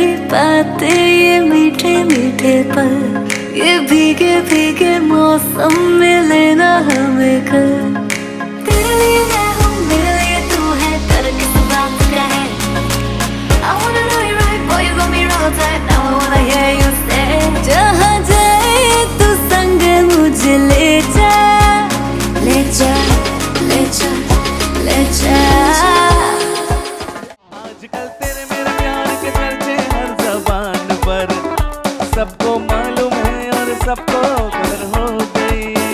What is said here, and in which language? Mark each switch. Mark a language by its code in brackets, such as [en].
[hi] बातें, ये मीठे मीठे पल, ये भीगे भीगे मौसम में लेना हमें कल। तेरे लिए मैं हूँ, मेरे लिए तू है, कर किस बात का है। [en] I wanna know you right, boy, you got me wrong tight. Now I wanna hear you say, [hi] जहाँ जाए तू संग मुझे ले जा, ले जा, ले जा, ले जा। आजकल तेरे मेरे प्यार के चर्चे हर ज़बान पर, सबको मालूम है और सबको खबर हो गई।